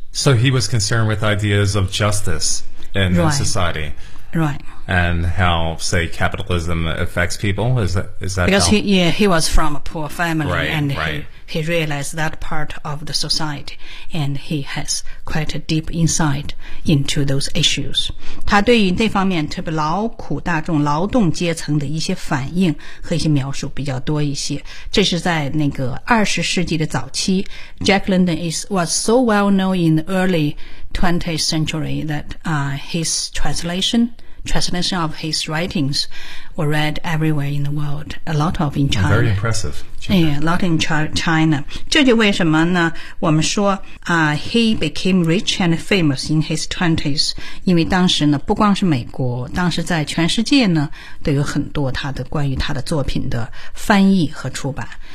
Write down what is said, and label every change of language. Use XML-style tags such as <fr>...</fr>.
<en>So he was concerned with ideas of justice in society. Right. And how, say, capitalism affects people? Because he was from a poor family, right, and right. He realized that part of the society, and he has quite a deep insight into those issues.</en> <zh>他对于这方面特别劳苦大众、劳动阶层的一些反应和一些描述比较多一些。这是在那个20世纪的早期。</zh> <en>Jack London was so well known in the early 20th century that his translation of his writings were read everywhere in the world, a lot of in China. Very impressive. Yeah, a lot in China.</en> <zh>这就为什么呢我们说、</zh> <en>he became rich and famous in his 20s,</en> <zh>因为当时呢不光是美国当时在全世界呢都有很多他的关于他的作品的翻译和出版。</zh>